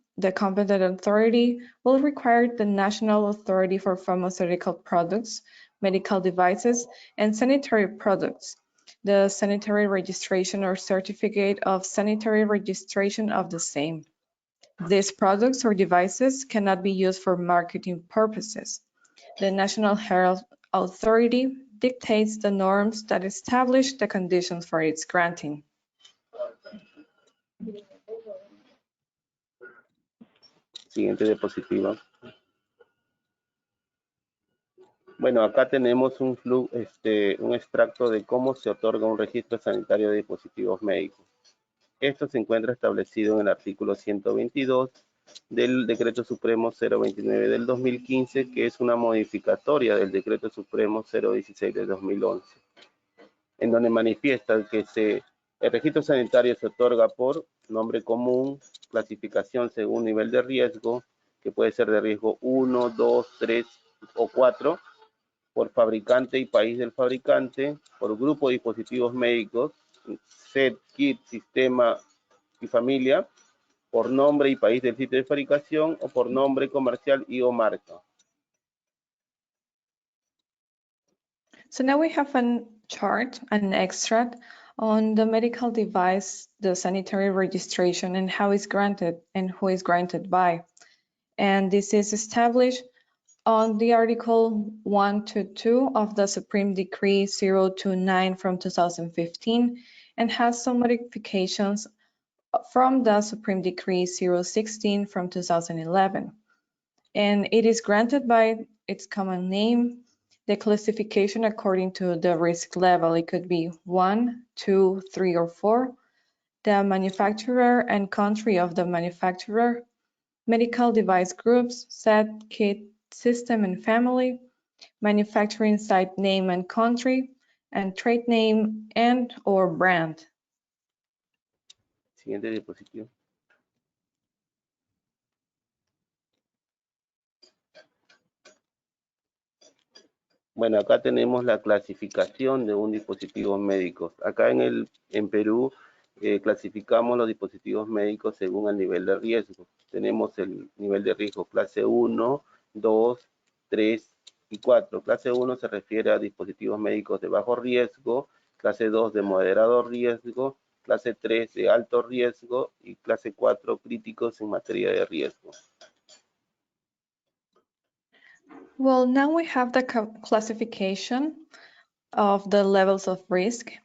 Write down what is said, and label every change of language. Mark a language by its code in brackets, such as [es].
[en] The competent authority will require the National Authority for Pharmaceutical Products, medical devices, and sanitary products, the sanitary registration or certificate of sanitary registration of the same. These products or devices cannot be used for marketing purposes. The National Health Authority dictates the norms that establish the conditions for its granting. [es] Siguiente diapositiva. Bueno, acá tenemos un extracto de cómo se otorga un registro sanitario de dispositivos médicos. Esto se encuentra establecido en el artículo 122 del Decreto Supremo 029 del 2015, que es una modificatoria del Decreto Supremo 016 del 2011, en donde manifiesta que el registro sanitario se otorga por nombre común, clasificación según nivel de riesgo, que puede ser de riesgo 1, 2, 3 o 4, por fabricante y país del fabricante, por grupo de dispositivos médicos, set, kit, sistema y familia, por nombre y país del sitio de fabricación o por nombre comercial y o marca. So now we have a chart, an extract on the medical device, the sanitary registration, and how it's granted and who is granted by. And this is established on the Article 122 of the Supreme Decree 029 from 2015 and has some modifications from the Supreme Decree 016 from 2011. And it is granted by its common name, the classification according to the risk level. It could be 1, 2, 3, or 4, the manufacturer and country of the manufacturer, medical device groups, set, kit, system and family, manufacturing site name and country, and trade name and or brand. Siguiente diapositiva. Bueno, acá tenemos la clasificación de un dispositivo médico. Acá en Perú clasificamos los dispositivos médicos según el nivel de riesgo. Tenemos el nivel de riesgo clase 1, 2, 3 y 4. Clase 1 se refiere a dispositivos médicos de bajo riesgo, clase 2 de moderado riesgo, clase 3 de alto riesgo y clase 4 críticos en materia de riesgo. [en] Well, now we have the classification of the levels of risk.